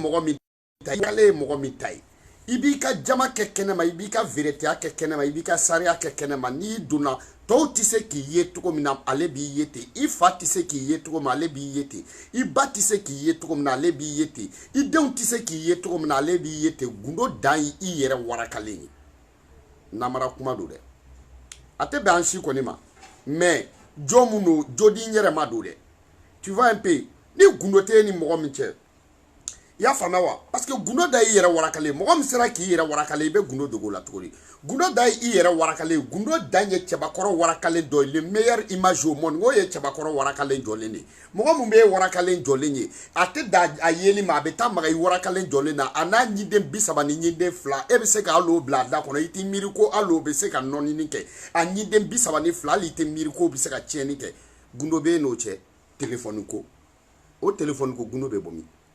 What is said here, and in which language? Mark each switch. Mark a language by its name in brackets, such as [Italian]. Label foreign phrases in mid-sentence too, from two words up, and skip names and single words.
[Bambara] mɔgɔ min ta ye ale ye mɔgɔ min ta ye i b'i ka jama kɛ kɛnɛma i b'i ka vérité kɛ kɛnɛma i b'i ka sariya kɛ kɛnɛma n'i donna tɔw tɛ se k'i ye cogo min na ale b'i ye ten i fa tɛ se k'i ye cogo min na ale b'i ye ten i ba tɛ se k'i ye cogo min na ale b'i ye ten i denw tɛ se k'i ye cogo min na ale b'i ye ten gundo dan ye i yɛrɛ warakalen ye namara kuma don dɛ a tɛ bɛn an si kɔni ma mais jo mun don jo di n yɛrɛ ma don dɛ [French] tu vois un peu [Bambara] ni gundo tɛ ni mɔgɔ min cɛ i y'a faamuya wa [French] parce que [Bambara] gundo da y'i yɛrɛ warakalen mɔgɔ min sera k'i yɛrɛ warakalen i bɛ gundo dogo la cogo di gundo da y'i yɛrɛ warakalen gundo dan ye cɛbakɔrɔ warakalen dɔ ye [French] le meilleur image au monde [Bambara] o ye cɛbakɔrɔ warakalen jɔlen de mɔgɔ min bɛ warakalen jɔlen ye a tɛ da a yeli ma a bɛ taa maga i warakalen jɔlen na a n'a ɲiden 30 ni ɲiden 2 e bɛ se ka hali o bila a da kɔnɔ i t'i miiri ko hali o bɛ se ka nɔnini kɛ a ɲiden 30 ni 2 hali i tɛ miiri ko o bɛ se ka tiɲɛni kɛ gundo bɛ yen n'o cɛ téléphone ko o téléphone ko gundo bɛ bɔ min